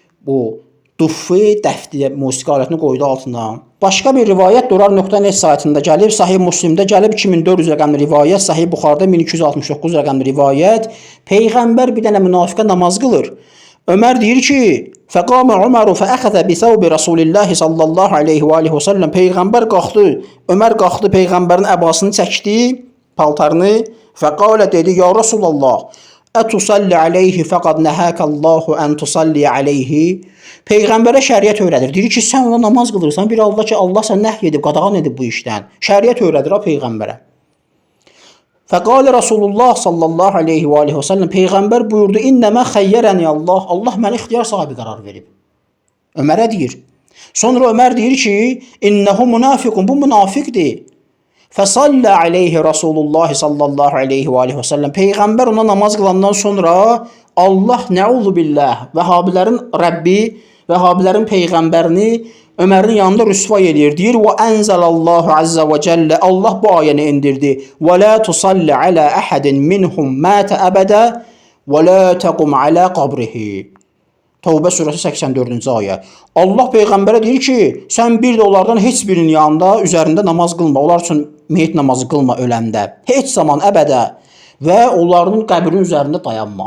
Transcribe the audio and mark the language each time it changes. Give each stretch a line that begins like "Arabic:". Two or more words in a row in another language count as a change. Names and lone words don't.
Azerbaijani: Bu Duffi, dəfti musiqi alətini qoydu altına. Başqa bir rivayət Durar.net saytında gəlib, Sahih Müslimdə gəlib 2400 rəqəmli rivayət, Sahih Buxarıda 1269 rəqəmli rivayət. Peyğəmbər bir dənə münafiqə namaz qılır. Ömər deyir ki,
Arabic: "فقام عمر وأخذ بثوب رسول الله صلى الله عليه وآله وسلم."
Azerbaijani: Peyğəmbər qalxdı. Ömər qalxdı, peyğəmbərin əbasını çəkdi, paltarını və qala dedi:
Arabic: "يا رسول الله أتصلي عليه فقد نهاك الله أن تصلي عليه."
Azerbaijani: Peyğəmbərə şəriət öyrədir. Deyir ki, sən ona namaz qılırsan, bir Allah ki, Allah sən nəhy edib, qadağan edib bu işdən. Şəriət öyrədir ha peyğəmbərə.
Arabic: فقال رسول الله صلى الله عليه وآله وسلم,
Azerbaijani: peyğəmbər buyurdu:
Arabic: "إنما خيرني الله."
Azerbaijani: Allah mənə ixtiyar sahibi qərar verib. Ömərə deyir. Sonra Ömər deyir ki,
Arabic: "إنه منافق."
Azerbaijani: Bu münafiqdir.
Arabic: فصلى عليه رسول الله صلى الله عليه وآله وسلم.
Azerbaijani: Peyğəmbər ona namaz qılandan sonra Allah
Arabic: نعوذ بالله,
Azerbaijani: Vəhabilərin Rəbbi, Vəhabilərin peyğəmbərini Ömərin yanında rüsva edir. Deyir:
Arabic: "وأنزل الله عز وجل."
Azerbaijani: Allah bu ayəni indirdi.
Arabic: "ولا تصل على أحد منهم مات أبدا ولا تقم على قبره."
Azerbaijani: Tövbə surəsi 84-cü ayə. Allah peyğəmbərə deyir ki, sən bir də onlardan heç birinin yanında üzərində namaz qılma. Onlar üçün meyit namazı qılma öləndə. Heç zaman əbədə və onların qəbrinin üzərində dayanma.